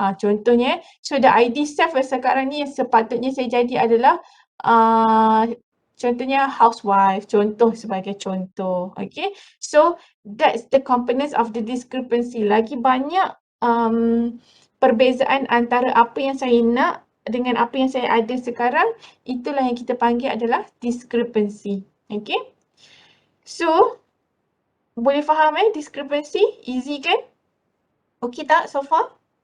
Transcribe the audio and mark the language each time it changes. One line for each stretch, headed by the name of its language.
Malay: Contohnya,
English: so the ideal self
Malay: sekarang ni yang sepatutnya saya jadi adalah contohnya housewife, contoh sebagai contoh.
English: Okay, so that's the components of the discrepancy.
Malay: Lagi banyak perbezaan antara apa yang saya nak dengan apa yang saya ada sekarang, itulah yang kita panggil adalah discrepancy.
English: Okay, so
Malay: boleh faham
English: discrepancy? Easy kan? Okay tak so far?